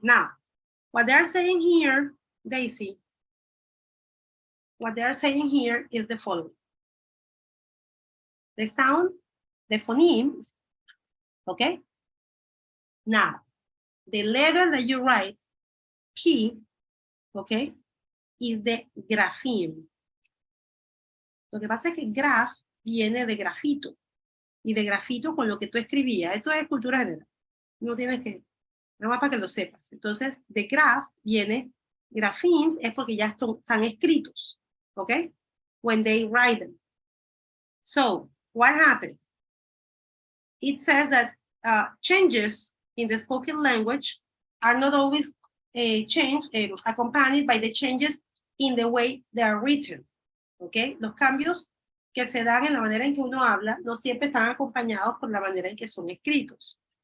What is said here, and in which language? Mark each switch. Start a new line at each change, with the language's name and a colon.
English: Now, what they're saying here, Daisy, what they're saying here is the following. The sound, the phonemes, okay? Now, the letter that you write, P, okay, is the grapheme.
Spanish: Lo que pasa es que graph viene de grafito, y de grafito con lo que tú escribías. Esto es cultura general. No tienes que, nada más para que lo sepas. Entonces, de graph viene, graphemes es porque ya están escritos, okay?
English: When they write them. So, what happens? It says that changes in the spoken language are not always accompanied by the changes in the way they are written. ¿Okay?
Spanish: Los cambios que se dan en la manera en que uno habla no siempre están acompañados por la manera en que son escritos.